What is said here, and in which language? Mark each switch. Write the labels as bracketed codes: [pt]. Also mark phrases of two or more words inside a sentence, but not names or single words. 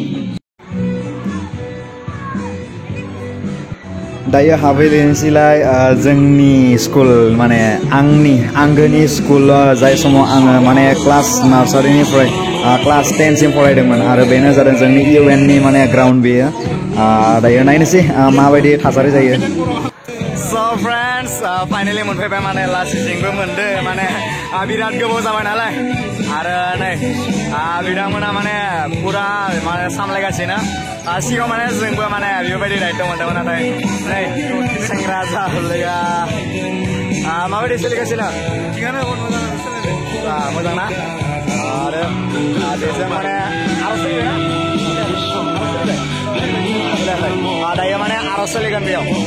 [brx] दायो हाबहैनोसैलाय जोंनि स्कुल माने आंनि आंगोनि स्कुल जाय समाव आङो माने क्लास नार्सारिनिफ्राय क्लास 10 सिम फरायदोंमोन आरो बेनो जादों जोंनि UN नि माने ग्राउन्ड बेयो दायो नायनोसै माबायदि थासारि जायो So [en] friends, finally [brx] मोनफैबाय माने लासिंबो मोनदो माने बिराद गोबाव जाबाय नालाय आरो नै बिथांमोना माने पुरा माने सामलायगासिनो सिगाङाव माने जोंबो माने बेबायदि दायित्व मोनदोंमोन नाथाय नै सेंग्रा जाहरलाया माबायदि सोलिगासिनो थिगानो मोजां ना आरो बेजों माने आरज दायो माने आरज सोलिगोन बेयाव